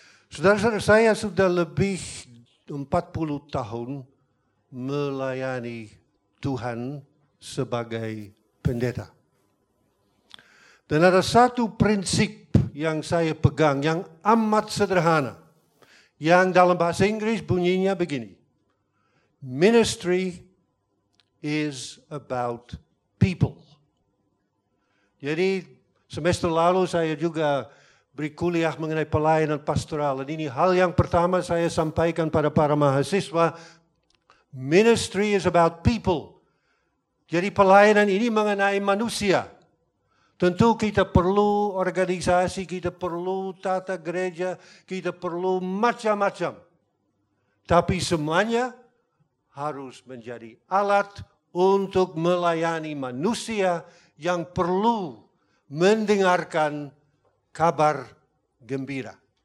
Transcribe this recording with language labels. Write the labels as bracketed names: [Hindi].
[Indonesian] Saudara-saudara, saya sudah lebih 40 tahun melayani Tuhan sebagai pendeta. Dan ada satu prinsip yang saya pegang yang amat sederhana, yang dalam bahasa Inggris bunyinya begini. [English] Ministry is about people. [Indonesian] Jadi semester lalu saya juga beri kuliah mengenai pelayanan pastoral. Dan ini hal yang pertama saya sampaikan pada para mahasiswa. [English] Ministry is about people. [Indonesian] Jadi pelayanan ini mengenai manusia. Tentu kita perlu organisasi, kita perlu tata gereja, kita perlu macam-macam. Tapi semuanya harus menjadi alat untuk melayani manusia yang perlu mendengarkan kabar gembira.